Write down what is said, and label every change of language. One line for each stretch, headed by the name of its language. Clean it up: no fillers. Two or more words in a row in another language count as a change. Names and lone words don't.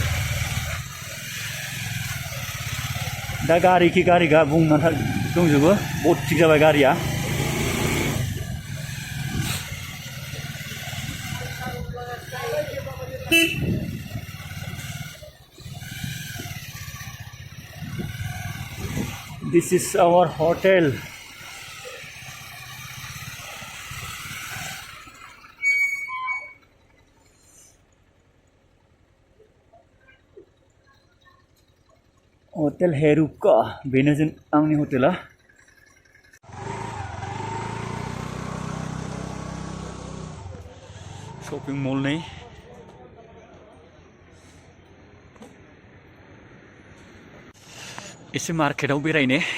Bodo: दा गारिखि गारि बुंनानै दंजोबो बथिक जाबाय गारिया।
English: This is our hotel.
Bodo: Hotel Heruka बेनो जों आंनि हटेला।
English: shopping mall
Bodo: नै एसे मार्केटाव बेरायनो।